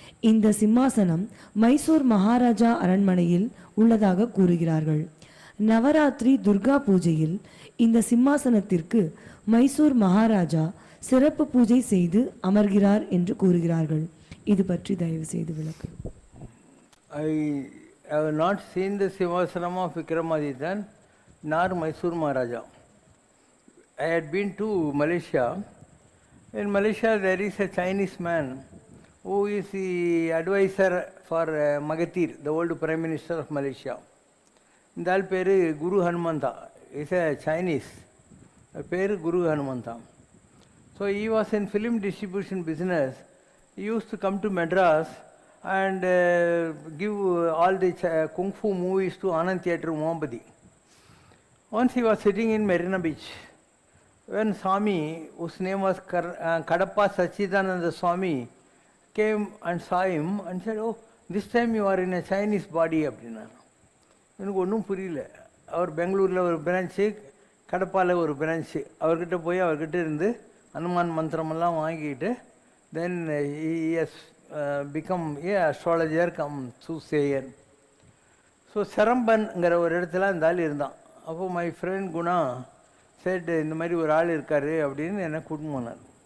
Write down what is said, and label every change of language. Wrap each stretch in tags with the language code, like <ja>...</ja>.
<ta>இந்த சிம்மாசனம் மைசூர் மகாராஜா அரண்மனையில் உள்ளதாக கூறுகிறார்கள். நவராத்திரி துர்கா பூஜையில் இந்த சிம்மாசனத்திற்கு மைசூர் மகாராஜா சிறப்பு பூஜை செய்து அமர்கிறார் என்று கூறுகிறார்கள். இது பற்றி தயவு செய்து விளக்கு.</ta> <en>I have not seen the Simhasanam of Vikramadityan nor Mysore Maharaja. I had been to Malaysia. In Malaysia there is a Chinese man who is the advisor for Mahathir, the old Prime Minister of Malaysia.</en> <ta>இந்த ஆள் பேர் குரு Hanumantha.</ta> <en>Is a Chinese.</en> <ta>பேர் குரு Hanumantha.</ta> <en>So he was in film distribution business. He used to come to Madras and give all the kung fu movies to Anand Theatre, Mohabadi. Once he was sitting in Marina Beach, when Swami, whose name was Kadapa Sachidananda Swami, came and saw him and said, "Oh, this time you are in a Chinese body."</en> <ta>அப்படின்னார். எனக்கு ஒன்றும் புரியல. அவர் பெங்களூரில் ஒரு branch, கடப்பாவில் ஒரு branch. அவர்கிட்ட போய் அவர்கிட்ட இருந்து ஹனுமான் மந்திரமெல்லாம் வாங்கிக்கிட்டு</ta> <en>Then he has become a astrologer come soothsayer.</en> <ta>So செரம்பன்ங்கிற ஒரு இடத்துல அந்த ஆள் இருந்தான். அப்போது</ta> <en>my friend Guna said,</en> <ta>இந்த மாதிரி ஒரு ஆள் இருக்கார் அப்படின்னு என்னை கூட்டின்னு போனார்.</ta>